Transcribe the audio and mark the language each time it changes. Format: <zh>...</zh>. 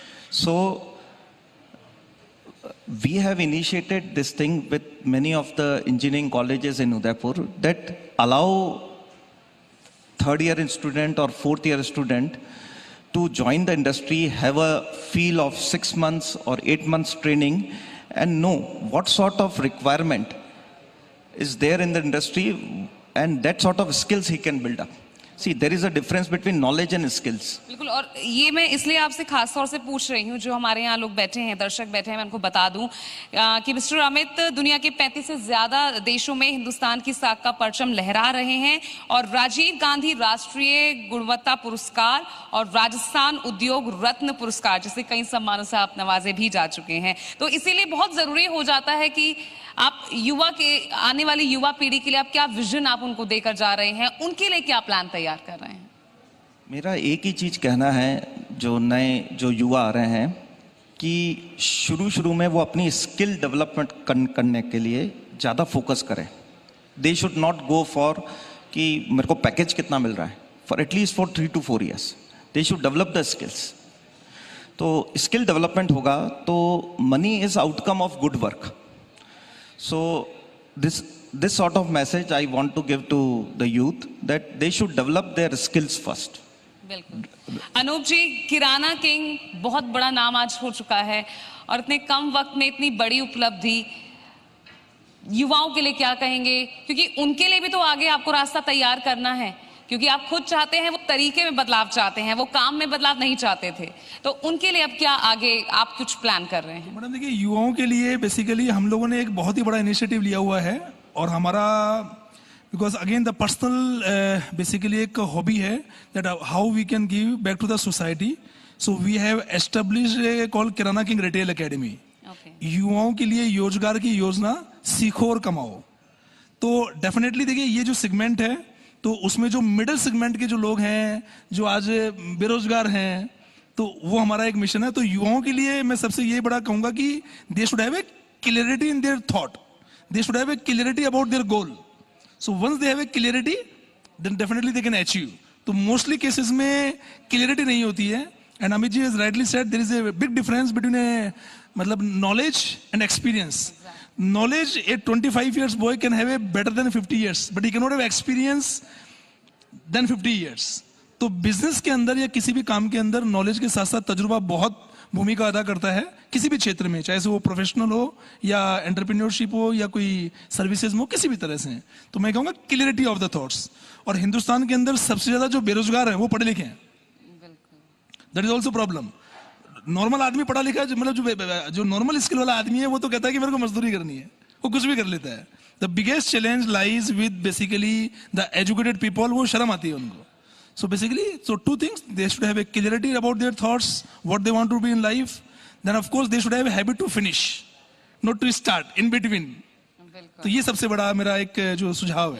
<en>So we have initiated this thing with many of the engineering colleges in Udaipur that allow third-year student or fourth-year student to join the industry, have a feel of 6 months or 8 months training, and know what sort of requirement is there in the industry, and that sort of skills he can build up. See, there is a difference between knowledge and skills.</en> <hi>बिल्कुल, और ये मैं इसलिए आपसे खास तौर से पूछ रही हूँ, जो हमारे यहाँ लोग बैठे हैं, दर्शक बैठे हैं, मैं उनको बता दूं कि मिस्टर अमित दुनिया के 35 से ज्यादा देशों में हिंदुस्तान की साख का परचम लहरा रहे हैं और राजीव गांधी राष्ट्रीय गुणवत्ता पुरस्कार और राजस्थान उद्योग रत्न पुरस्कार जैसे कई सम्मानों से आप नवाजे भी जा चुके हैं। तो इसीलिए बहुत जरूरी हो जाता है कि आप युवा के, आने वाली युवा पीढ़ी के लिए आप क्या विजन आप उनको देकर जा रहे हैं, उनके लिए क्या प्लान तैयार कर रहे हैं? मेरा एक ही चीज कहना है, जो युवा आ रहे हैं, कि शुरू में वो अपनी स्किल डेवलपमेंट करने के लिए ज़्यादा फोकस करें.</hi> <en>they should not go for</en> <hi>कि मेरे को पैकेज कितना मिल रहा है,</hi> <en>For at least for 3 to 4 years. They should develop the skills.</en> <hi>तो स्किल डेवलपमेंट होगा तो</hi> <en>Money is outcome of good work. So this sort of message I want to give to the youth, that they should develop their skills first.</en> <hi>बिल्कुल. अनूप जी, किराना king बहुत बड़ा नाम आज हो चुका है और इतने कम वक्त में इतनी बड़ी उपलब्धि, युवाओं के लिए क्या कहेंगे? क्योंकि उनके लिए भी तो आगे आपको रास्ता तैयार करना है, क्योंकि आप खुद चाहते हैं, वो तरीके में बदलाव चाहते हैं, वो काम में बदलाव नहीं चाहते थे. तो उनके लिए अब क्या आगे आप कुछ प्लान कर रहे हैं? मैडम देखिए, युवाओं के लिए बेसिकली हम लोगों ने एक बहुत ही बड़ा इनिशिएटिव लिया हुआ है और हमारा, because again the personal basically एक हॉबी है</hi> <en>That how we can give back to the society. So we have established called Kirana King Retail Academy.</en> <hi>युवाओं के लिए रोजगार की योजना, सीखो और कमाओ. तो डेफिनेटली देखिए, ये जो सेगमेंट है, तो उसमें जो मिडिल सेगमेंट के जो लोग हैं, जो आज बेरोजगार हैं, तो वो हमारा एक मिशन है. तो युवाओं के लिए मैं सबसे ये बड़ा कहूंगा कि</hi> <en>They should have a clarity in their thought. They should have a clarity about their goal. So once they have a clarity, then definitely they can achieve.</en> <hi>तो mostly cases में clarity नहीं होती है.</hi> <en>And Amit ji has rightly said there is a big difference between a मतलब knowledge and experience. Exactly. Knowledge, a 25 years boy can have a better than 50 years, but he cannot have experience than 50 years.</en> <hi>तो business के अंदर या किसी भी काम के अंदर knowledge के साथ साथ तजुर्बा बहुत भूमिका अदा करता है किसी भी क्षेत्र में, चाहे वो प्रोफेशनल हो या एंटरप्रेन्योरशिप हो या कोई सर्विसेज में हो, किसी भी तरह से. तो मैं कहूँगा</hi> <en>Clarity of the thoughts.</en> <hi>और हिंदुस्तान के अंदर सबसे ज्यादा जो बेरोजगार हैं वो पढ़े लिखे हैं.</hi> <en>That is also problem.</en> <hi>Normal आदमी पढ़ा लिखा है, मतलब जो नॉर्मल स्किल वाला आदमी है वो तो कहता है कि मेरे को मजदूरी करनी है, वो कुछ भी कर लेता है.</hi> <en>The biggest challenge lies with basically the educated people.</en> <hi>वो शर्म आती है उनको.</hi> <en>So basically, so 2 things, they should have a clarity about their thoughts, what they want to be in life. Then of course they should have a habit to finish, not to start in between.</en> <hi>तो ये सबसे बड़ा मेरा एक जो सुझाव है.</hi>